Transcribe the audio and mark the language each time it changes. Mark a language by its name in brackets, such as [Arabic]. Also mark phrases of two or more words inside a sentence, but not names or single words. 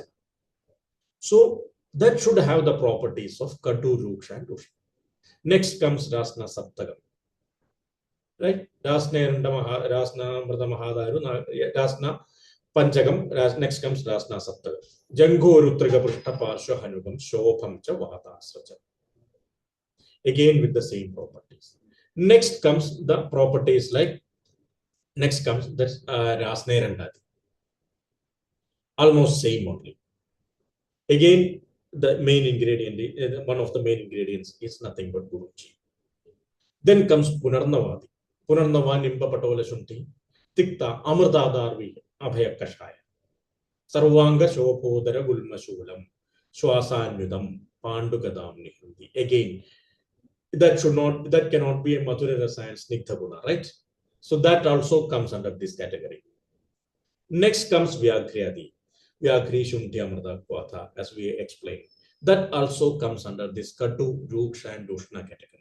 [English] So that should have the properties of Katu, Ruksha, and Ushna. Next comes Rasna Saptagam. Right? [Sanskrit] Rasna Mrta Mahadaru, Rasna Panchagam, [English] next comes Rasna Saptagam. [Sanskrit] Jango Rutraga Pushta Parsha Hanugam, Shopam Cha Vatasracha. [English] Again with the same properties. Next comes the properties like, next comes the Rasnerandadi. Almost same only. Again, the main ingredient, one of the main ingredients is nothing but Guduchi. Then comes Punarnavadi. [Sanskrit] Punarnava Nimba Patola Shunti, Tikta Amrdadarvi Abhaya Kashaya. Sarvanga Shopodara Gulma Shulam, Shwasanyudam, Pandugadam Nihindi. [English] Again, that cannot be a [Sanskrit] Madhura Rasa [English] and [Sanskrit] Snigdha Guna, [English] right? So that also comes under this category. Next comes Vyagriyadi. [Sanskrit] Vyagri Shunti Amrta Kvata, [English] as we explained. That also comes under this Katu, Ruksha, and Ushna category.